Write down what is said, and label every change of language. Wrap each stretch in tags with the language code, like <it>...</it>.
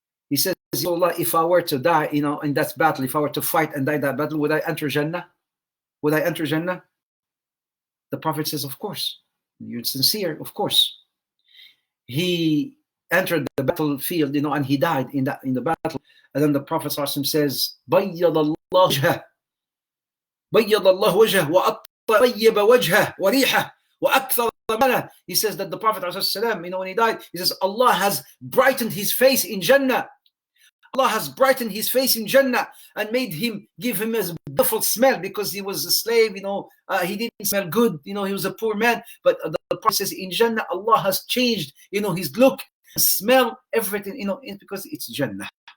<en>He says, Allah, if I were to die, in that battle, if I were to fight and die that battle, would I enter Jannah? Would I enter Jannah? The Prophet says, of course. You're sincere, of course. He entered the battlefield, and he died in the battle.</en> <ar>And then the Prophet says, بَيَّضَ اللَّهُ وَجْهَهُ وَأَطَّيَّبَ وَجْهَهُ وَرِيحَهُ وَأَكْثَرَ مَالَهُ.</ar> <en>He says that the Prophet ﷺ, when he died, he says, Allah has brightened his face in Jannah. Allah has brightened his face in Jannah and give him a beautiful smell, because he was a slave, he didn't smell good, he was a poor man. But the Prophet says in Jannah, Allah has changed, his look, smell, everything, because it's Jannah.</en>